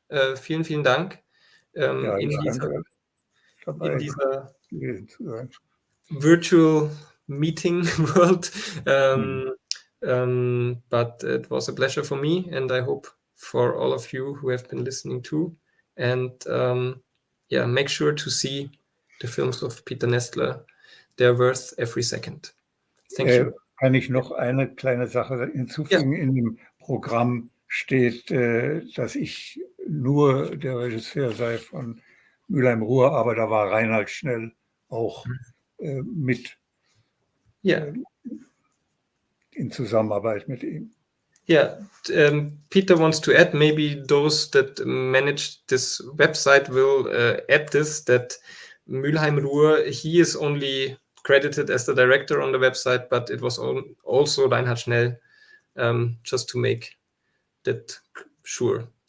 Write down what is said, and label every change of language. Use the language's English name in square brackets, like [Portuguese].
[German] Vielen Dank. In dieser [English] virtual meeting world. But it was a pleasure for me, and I hope for all of you who have been listening too. And make sure to see the films of Peter Nestler. They're worth every second. Thank you. [German] Kann ich noch eine kleine Sache hinzufügen? Ja. In dem Programm steht, dass ich nur der Regisseur sei von Mülheim-Ruhr, aber da war Reinhard Schnell auch mit in Zusammenarbeit mit ihm. [English] Yeah, Peter wants to add, maybe those that manage this website will add this, that Mülheim-Ruhr, he is only credited as the director on the website, but it was also Reinhard Schnell, just to make that sure.